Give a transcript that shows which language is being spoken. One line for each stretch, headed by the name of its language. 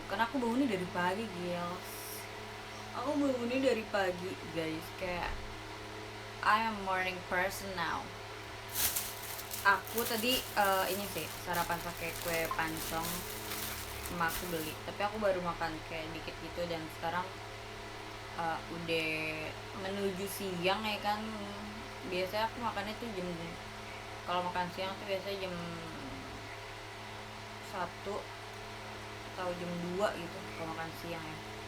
Indonesian: Karena aku bangunnya dari pagi, guys. Aku bangunnya dari pagi, guys. Kayak
English: I am morning person now.
Indonesian: Aku tadi ini sih sarapan pakai kue pancong, emak aku beli. Tapi aku baru makan kayak dikit gitu dan sekarang udah menuju siang ya kan. Biasanya aku makannya tuh kalau makan siang tuh biasanya jam 1 atau jam 2 gitu kalau makan siang ya.